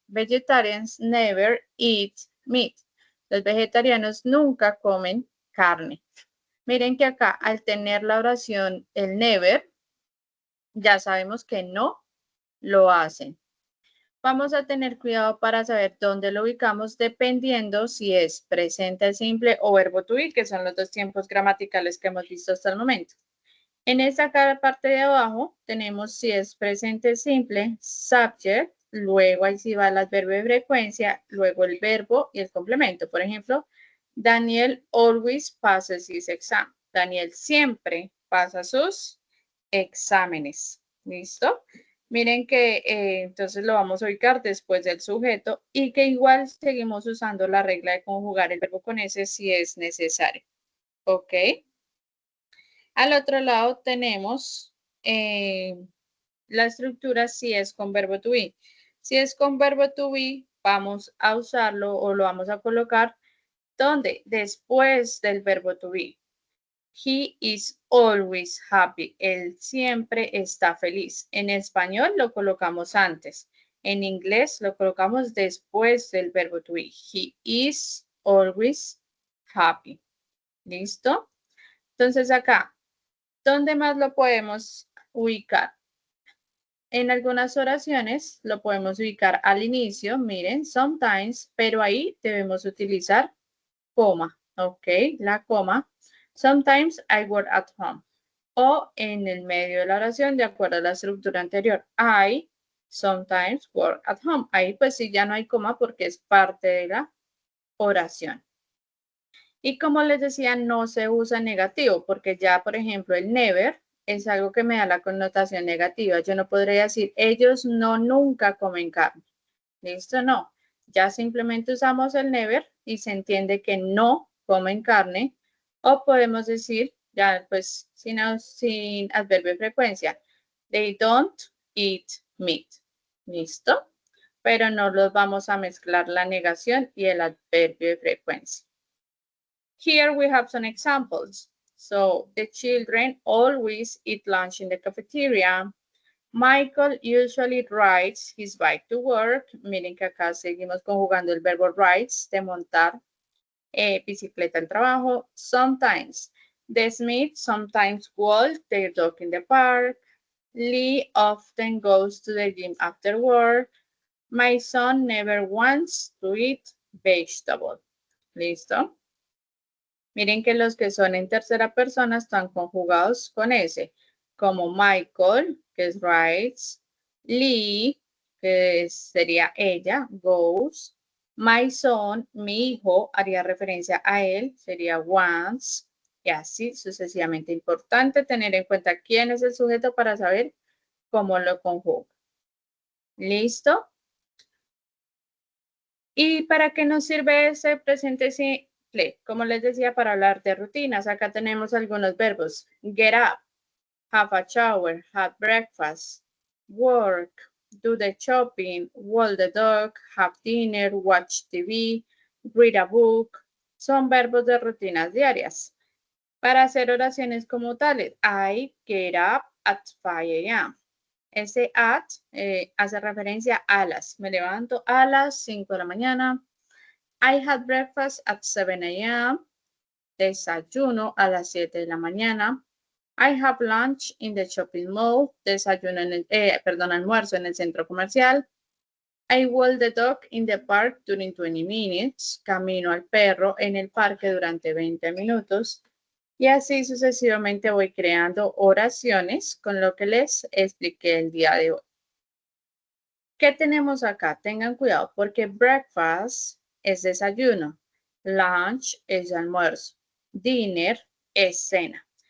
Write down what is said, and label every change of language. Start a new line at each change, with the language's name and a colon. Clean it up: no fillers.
English: Vegetarians never eat meat.
Spanish: Los vegetarianos nunca comen carne. Miren que acá, al tener la oración el never, ya sabemos que no lo hacen. Vamos a tener cuidado para saber dónde lo ubicamos dependiendo si es presente simple o verbo to be, que son los dos tiempos gramaticales que hemos visto hasta el momento. En esta parte de abajo tenemos si es presente simple, subject, luego ahí sí va el adverbio de frecuencia, luego el verbo y el complemento. Por ejemplo,
English: Daniel always passes his exam.
Spanish: Daniel siempre pasa sus exámenes. ¿Listo? Miren que entonces lo vamos a ubicar después del sujeto y que igual seguimos usando la regla de conjugar el verbo con S si es necesario. ¿Ok? Al otro lado tenemos la estructura si es con verbo to be. Si es con verbo to be, vamos a usarlo o lo vamos a colocar ¿dónde? Después del verbo to be.
English: He is always happy.
Spanish: Él siempre está feliz. En español lo colocamos antes. En inglés lo colocamos después del verbo to be.
English: He is always happy.
Spanish: ¿Listo? Entonces acá, ¿dónde más lo podemos ubicar? En algunas oraciones lo podemos ubicar al inicio, miren, sometimes, pero ahí debemos utilizar coma, ¿ok? La coma.
English: Sometimes I work at home.
Spanish: O en el medio de la oración, de acuerdo a la estructura anterior.
English: I sometimes work at home.
Spanish: Ahí pues sí ya no hay coma porque es parte de la oración. Y como les decía, no se usa negativo porque ya, por ejemplo, el never es algo que me da la connotación negativa. Yo no podría decir, ellos no nunca comen carne. ¿Listo? No. Ya simplemente usamos el never y se entiende que no comen carne. O podemos decir, ya pues sin adverbio de frecuencia,
English: they don't eat meat.
Spanish: ¿Listo? Pero no los vamos a mezclar la negación y el adverbio de frecuencia.
English: Here we have some examples. So the children always eat lunch in the cafeteria. Michael usually rides his bike to work.
Spanish: Miren que acá seguimos conjugando el verbo rides, de montar bicicleta al trabajo.
English: Sometimes. The Smiths sometimes walk their dog in the park. Lee often goes to the gym after work. My son never wants to eat vegetable.
Spanish: ¿Listo? Miren que los que son en tercera persona están conjugados con S, como Michael, que es rides, Lee, que sería ella, goes, my son, mi hijo, haría referencia a él, sería wants, y así sucesivamente. Importante tener en cuenta quién es el sujeto para saber cómo lo conjuga. ¿Listo? ¿Y para qué nos sirve ese presente simple? Como les decía, para hablar de rutinas. Acá tenemos algunos verbos.
English: Get up, have a shower, have breakfast, work, do the shopping, walk the dog, have dinner, watch TV, read a book.
Spanish: Son verbos de rutinas diarias. Para hacer oraciones como tales,
English: I get up at 5 a.m.
Spanish: Ese at hace referencia a las. Me levanto a las 5 de la mañana.
English: I had breakfast at 7 a.m.
Spanish: Desayuno a las 7 de la mañana.
English: I have lunch in the shopping mall.
Spanish: Desayuno en almuerzo en el centro comercial.
English: I walk the dog in the park during 20 minutes.
Spanish: Camino al perro en el parque durante 20 minutos. Y así sucesivamente voy creando oraciones con lo que les expliqué el día de hoy. ¿Qué tenemos acá? Tengan cuidado porque breakfast es desayuno, lunch es almuerzo, dinner es cena.